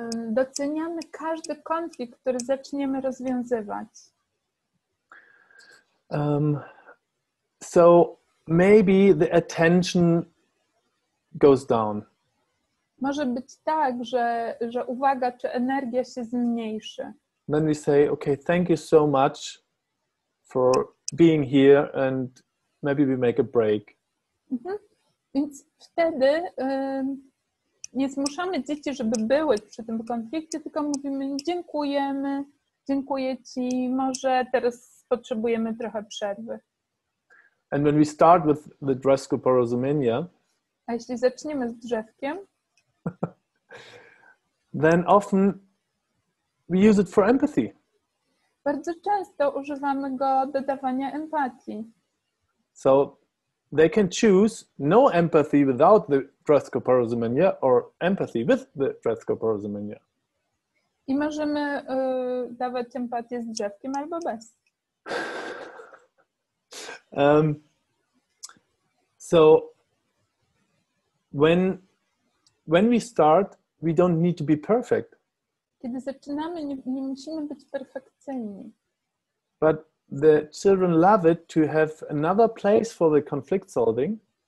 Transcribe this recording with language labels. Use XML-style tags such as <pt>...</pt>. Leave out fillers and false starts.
<pl>Doceniamy każdy konflikt, który zaczniemy rozwiązywać.</pl> <en>So maybe the attention goes down.</en> <pl>Może być tak, że uwaga czy energia się zmniejszy.</pl> <en>Then we say, okay, thank you so much for being here and maybe we make a break.</en> <pl>Więc wtedy nie zmuszamy dzieci, żeby były przy tym konflikcie, tylko mówimy dziękujemy, dziękuję ci, może teraz potrzebujemy trochę przerwy.</pl> <en>And when we start with the Drzewko Porozumienia,</en> <pl>a jeśli zaczniemy z drzewkiem,</pl> <en>then often we use it for empathy.</en> <pl>bardzo często używamy go do dawania empatii.</pl> <en>So they can choose no empathy without the Drzewko Porozumienia or empathy with the Drzewko Porozumienia.</en> <pl>I możemy dawać empatię z drzewkiem albo bez.</pl> <en>So when we start, we don't need to be perfect.</en> <pl>Kiedy zaczynamy, nie musimy być perfekcyjni.</pl> <en>But the children love it to have another place for the conflict solving.</en>